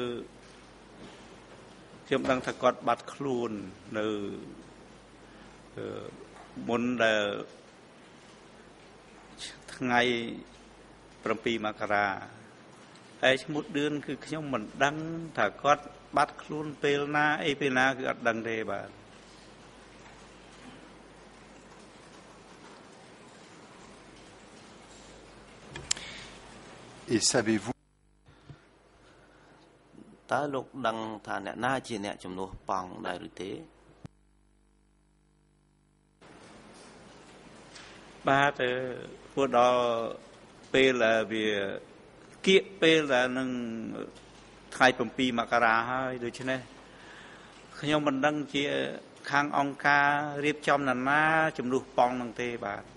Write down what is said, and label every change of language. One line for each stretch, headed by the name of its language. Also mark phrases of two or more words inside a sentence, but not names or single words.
Khmer: ខ្ញុំដឹងថាគាត់បាត់ខ្លួននៅមុនដែលថ្ងៃ7មករាហើយឈ្មោះឌឿនគឺខ្ញុំមិនដឹងថាគាត់បាត់ខ្លួនពេលណាអីពេលណាគឺអត់ដឹងទេបាទ
French: Et savez-vous
Khmer: តើលោកដឹងថាអ្នកណាជាអ្នកជំនួសប៉ង់ដែរឬទេ បាទព្រោះដល់ពេលវាគៀកពេលដែលនឹងថ្ងៃ7មករាហើយដូច្នេះខ្ញុំមិនដឹងជាខាងអង្គការរៀបចំណាជំនួសប៉ង់នឹងទេបាទ